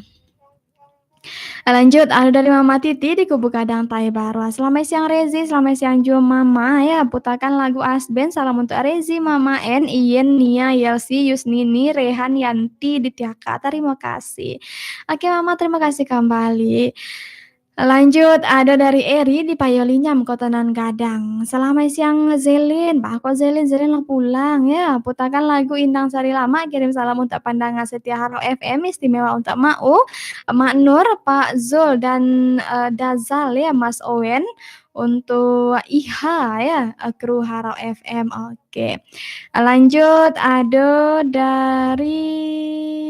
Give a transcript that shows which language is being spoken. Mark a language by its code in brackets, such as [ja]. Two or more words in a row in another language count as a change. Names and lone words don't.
[id] Lanjut ada dari Mama Titi di Kubu Gadang Tai Baru. Selamat siang Rezi, selamat siang juga Mama ya. Putakan lagu Asben. Salam untuk Rezi, Mama N, Iyen, Nia, Yelsi, Yusnini, Rehan, Yanti di Tiaka. Terima kasih. Oke Mama, terima kasih kembali. Lanjut ada dari Eri di Payolinyam Kota Nan Gadang. Selamat siang Zelin. [min] Bah kok Zelin lah pulang ya. [id] Putakan lagu Indang Sari Lama. Kirim salam untuk pandangan setia Harau FM. Istimewa untuk Mau, Mak Nur, Pak Zul dan Dazal ya, Mas Owen. Untuk Iha ya, kru Harau FM. Oke. Lanjut ada dari siapa?